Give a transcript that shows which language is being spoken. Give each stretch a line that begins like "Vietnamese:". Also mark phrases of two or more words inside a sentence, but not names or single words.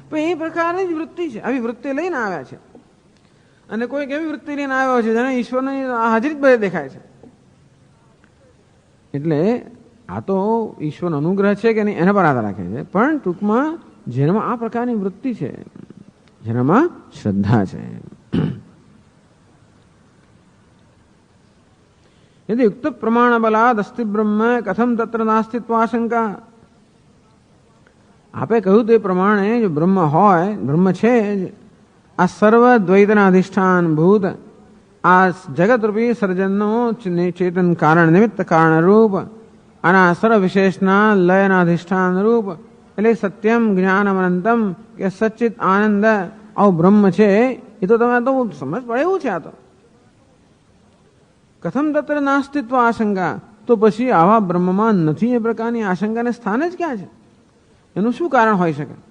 Gujarati: પણ એ પ્રકારની જ વૃત્તિ છે, આવી વૃત્તિ લઈને આવ્યા છે. અને કોઈક એવી વૃત્તિ લઈને આવ્યો છે જેને ઈશ્વરની હાજરી જ બધે દેખાય છે. એટલે આ તો ઈશ્વરનો અનુગ્રહ છે કે નહીં એના પર આધાર રાખે છે. પણ ટૂંકમાં જેનામાં આ પ્રકારની વૃત્તિ છે, જેનામાં શ્રદ્ધા છે.
Sanskrit: यदि युक्त प्रमाण बलाद अस्ति ब्रह्म कथम तत्र नास्तित्व आशंका.
Gujarati: આપે કહું તે પ્રમાણે જો બ્રહ્મ હોય, બ્રહ્મ છે, આ સર્વ દ્વૈતના અધિષ્ઠાન ભૂત, આ જગત રૂપી સર્જનનો ચેતન કારણ નિમિત્ત કારણ રૂપ, અના સર્વ વિશેષના લયના અધિષ્ઠાન રૂપ, એટલે
Sanskrit: सत्यम ज्ञानम अनंतम
Gujarati: કે
Sanskrit: सच्चित आनंद
Gujarati: આવું બ્રહ્મ છે. એ તો તમે તો સમજ પડે એવું છે. આ તો
Sanskrit: कथम तत्र नास्तित्व आशंका,
Gujarati: તો પછી આવા બ્રહ્મમાં નથી એ પ્રકારની આશંકાને સ્થાન જ ક્યાં છે? એનું શું કારણ હોઈ શકે?